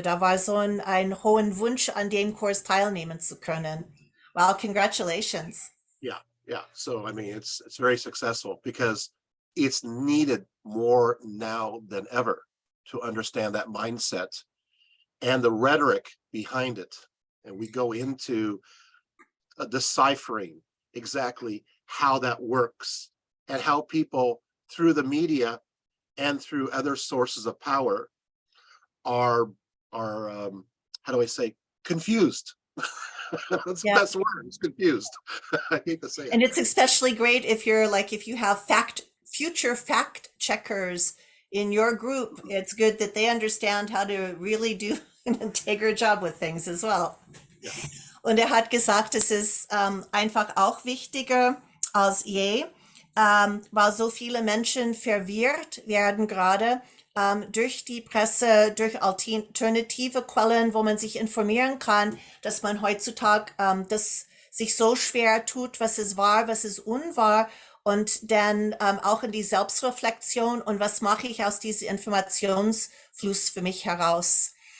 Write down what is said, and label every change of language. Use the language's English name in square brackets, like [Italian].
[German] Da war so ein hohen Wunsch, an dem Kurs teilnehmen zu können. [English] Wow, congratulations. Yeah, yeah. So I mean, it's very successful because it's needed more now than ever to understand that mindset and the rhetoric behind it. And we go into deciphering exactly how that works and how people through the media and through other sources of power are how do I say, confused. That's the Yeah. best word. It's confused. I hate to say it. And it's especially great if you're like, if you have future fact checkers in your group, it's good that they understand how to really do an integral job with things as well. Yeah. [German] Und er hat gesagt, es ist einfach auch wichtiger als je, weil so viele Menschen verwirrt werden gerade durch die Presse, durch alternative Quellen, wo man sich informieren kann, dass man heutzutage das sich so schwer tut, was ist wahr, was ist unwahr, und dann auch in die Selbstreflexion und was mache ich aus diesem Informationsfluss für mich heraus.